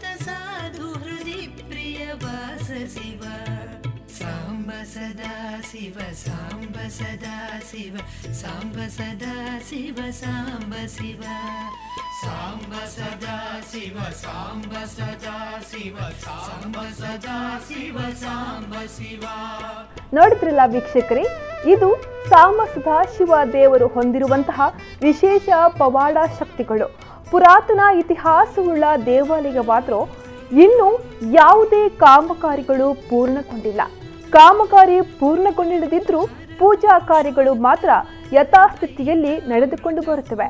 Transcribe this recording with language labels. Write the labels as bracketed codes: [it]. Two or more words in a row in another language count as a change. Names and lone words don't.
[sa] ಸಾಧು ಹೃದಯ ಪ್ರಿಯ ವಾಸ ಶಿವ ಸಾಂಬ ಸದಾ ಶಿವ ಸಾಂಬ ಸದಾ ಶಿವ ಸಾಂಬ ಸದಾ ಶಿವ ಸಾಂಬ ಶಿವ ಸಾಂಬ ಸದಾ ಶಿವ ಸಾಂಬ ಸದಾ ಶಿವ ಸಾಂಬ ಸದಾ ಶಿವ ಸಾಂಬ ಶಿವ. [kn] ನೋಡಿದ್ರಲ್ಲ ವೀಕ್ಷಕರೇ, ಇದು ಸಾಂಬ ಸದಾಶಿವ ದೇವರು ಹೊಂದಿರುವಂತಹ ವಿಶೇಷ ಪವಾಡ ಶಕ್ತಿಗಳು. ಪುರಾತನ ಇತಿಹಾಸವುಳ್ಳ ದೇವಾಲಯವಾದರೂ ಇನ್ನು ಯಾವುದೇ ಕಾಮಗಾರಿಗಳು ಪೂರ್ಣಗೊಂಡಿಲ್ಲ. ಕಾಮಗಾರಿ ಪೂರ್ಣಗೊಂಡಿಲ್ಲದಿದ್ರೂ ಪೂಜಾ ಕಾರ್ಯಗಳು ಮಾತ್ರ ಯಥಾಸ್ಥಿತಿಯಲ್ಲಿ ನಡೆದುಕೊಂಡು ಬರುತ್ತವೆ.